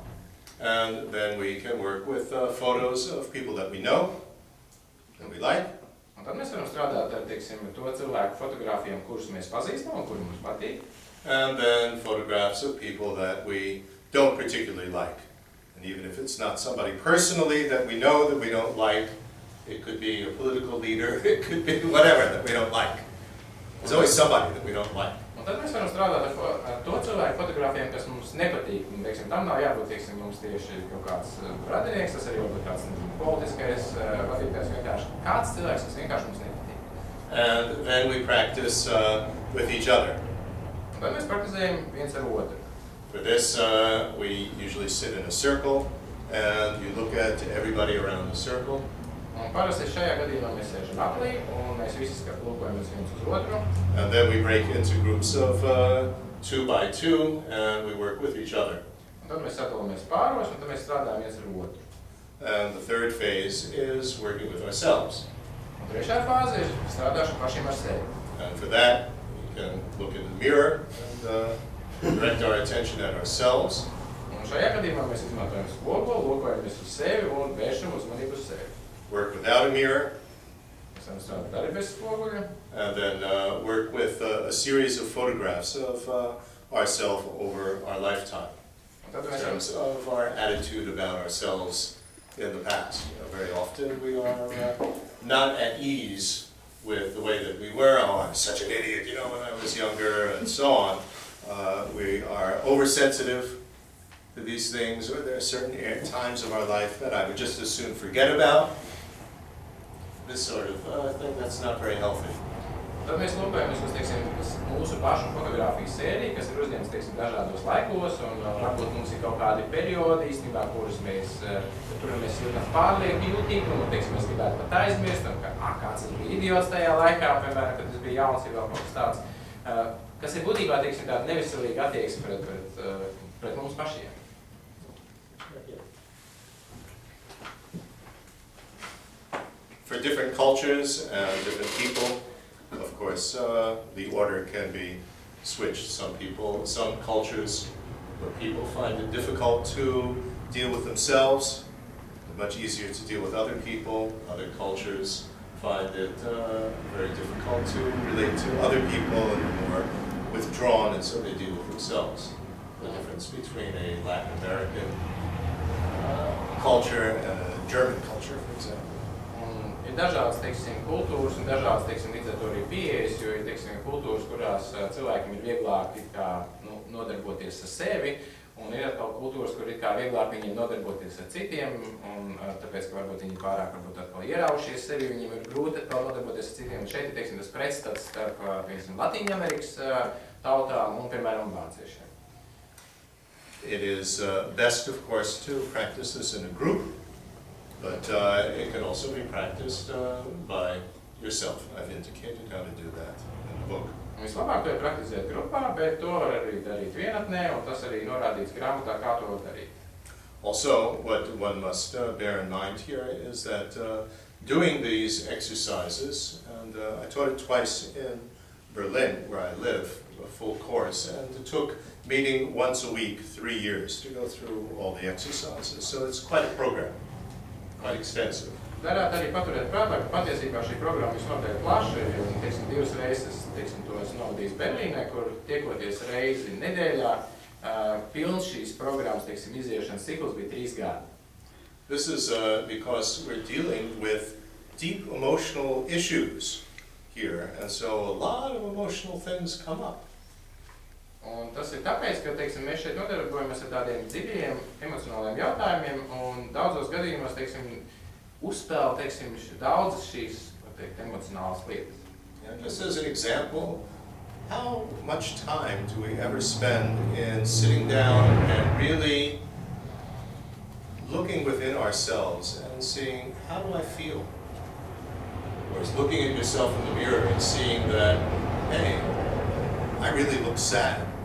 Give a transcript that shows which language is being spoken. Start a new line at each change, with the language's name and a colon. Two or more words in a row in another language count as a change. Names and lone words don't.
English: And then we can work with photos of people that we know, that we like.
Latvian: Un tad mēs varam strādāt ar, teiksim, to cilvēku fotogrāfijām, kurus mēs pazīstam un kuri mums patīk.
English: And then photographs of people that we don't particularly like. And even if it's not somebody personally that we know that we don't like, it could be a political leader, it could be whatever that we don't like. There's always somebody that we don't like.
Latvian: Un tad mēs varam strādāt ar to cilvēku fotogrāfijām, kas mums nepatīk. Un, teiksim, tam nav jābūt, teiksim, mums tieši kaut kāds radinieks, tas arī varbūt kāds politiskais vadītājs, vienkārši kāds cilvēks, kas vienkārši mums nepatīk.
English: And then we practice with each other.
Latvian: Un tad mēs praktizējam viens ar otru.
English: For this, we usually sit in a circle, and you look at everybody around the circle.
Latvian: Un parasti šajā gadījumā mēs sēžam aplī, un mēs visi lūkojamies viens uz otru.
English: And then we break into groups of 2 by 2, and we work with each other.
Latvian: Un tad mēs sadalāmies pāros, un tad mēs strādājam viens ar otru.
English: And the third phase is working with ourselves.
Latvian: Un trešā fāze ir strādāšana pašiem ar sevi.
English: And for that, we can look in the mirror and direct our attention at ourselves.
Latvian: Un šajā gadījumā mēs izmantojam spoguli, lūkojamies uz sevi un vēršam uzmanību uz sevi.
English: Work without a mirror.
Latvian: Mēs varam strādāt arī bez spoguļa.
English: And then work with a series of photographs of ourselves over our lifetime. In terms of our attitude about ourselves in the past. You know, very often we are not at ease with the way that we were. Oh, I'm such an idiot, you know, when I was younger, and so on. We are oversensitive to these things, or there are certain times of our life that I would just as soon forget about. This sort of thing, that's not very healthy.
Latvian: Tad mēs lūkojamies uz, teiksim, mūsu pašu fotogrāfiju sēriju, kas ir uzņemts, teiksim, dažādos laikos, un varbūt mums ir kaut kādi periodi, īstenībā, kurus mēs jūtam pārlieku jūtīgumu, un, teiksim, mēs gribētu pat aizmirst, un kāds bija idiots tajā laikā, piemēram, kad es biju jauns, ir vēl kaut kas tāds, kas ir būtībā, teiksim, tāda neveselīga attieksme pret mums pašiem.
English: For different cultures and different people, of course, the order can be switched. Some cultures, where people find it difficult to deal with themselves, much easier to deal with other people. Other cultures find it very difficult to relate to other people and are more withdrawn, and so they deal with themselves. The difference between a Latin American culture and a German culture, for example.
Latvian: Ir dažādas, teiksim, kultūras un dažādas, teiksim, līdz ar to arī pieejas, jo ir, teiksim, kultūras, kurās cilvēkiem ir vieglāk nodarboties ar sevi, un ir atkal kultūras, kur ir vieglāk viņiem nodarboties ar citiem, un tāpēc, ka varbūt viņi pārāk atkal ieraušies sevi, viņiem ir grūti atkal nodarboties ar citiem. Un šeit ir, teiksim, tas pretstats starp, piemēram, Latīņamerikas tautām un, piemēram, vāciešiem.
English: It is best, of course, to practice this in a group. But it can also be practiced by yourself. I've indicated how to do that in the book.
Latvian: Vislabāk to ir praktizēt grupā, bet to var arī darīt vienatnē, un tas arī norādīts grāmatā, kā to darīt.
English: Also, what one must bear in mind here is that doing these exercises, and I taught it twice in Berlin, where I live, a full course, and it took meeting once a week, 3 years, to go through all the exercises. So it's quite a program. Quite extensive.
Latvian: Darāt arī paturēt prātā, ka patiesībā šī programma visnotaļ plaša, jo, teiksim, 2 reizes, teiksim, to esmu novadījis Berlīnē, kur tiekoties reizi nedēļā, pilns šīs programmas, teiksim, iziešanas cikls bija 3 gadi.
English: This is because we're dealing with deep emotional issues here, and so a lot of emotional things come up.
Latvian: Un tas ir tāpēc, ka, teiksim, mēs šeit nodarbojamies ar tādiem dziļiem emocionāliem jautājumiem, un daudzos gadījumos, teiksim, uzspēl, teiksim, daudzas šīs, teikt, emocionālas lietas.
English: And just as an example, how much time do we ever spend in sitting down and really looking within ourselves and seeing, how do I feel? Or is looking at yourself in the mirror and seeing that, hey, I really look sad.